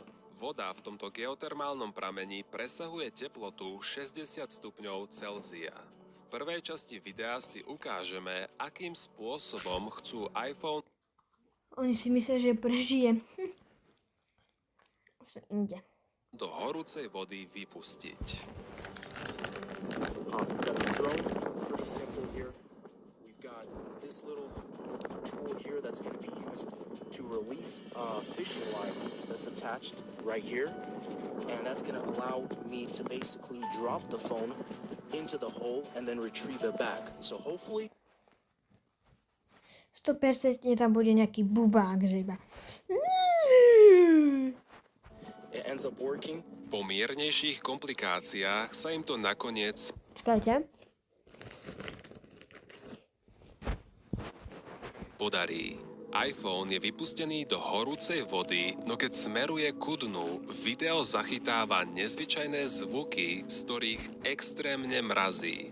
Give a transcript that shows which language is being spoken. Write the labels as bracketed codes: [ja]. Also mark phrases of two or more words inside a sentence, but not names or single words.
[sk] Voda v tomto geotermálnom pramení presahuje teplotu 60 stupňov Celzia. V prvej časti videa si ukážeme, akým spôsobom chcú iPhone Oni si myslia, že prežije. Už inde. do horúcej vody vypustiť. [en] We've got a drone, pretty simple here. We've got this little tool here that's going to be used to release a fishing line that's attached right here. And that's going to allow me to basically drop the phone into the hole and then retrieve it back. So hopefully [sk] 100% tam bude nejaký bubák, že iba. [en] it ends up working. [sk] Po miernejších komplikáciách sa im to nakoniec Čakajte. podarí. iPhone je vypustený do horúcej vody, no keď smeruje ku dnu, video zachytáva nezvyčajné zvuky, z ktorých extrémne mrazí.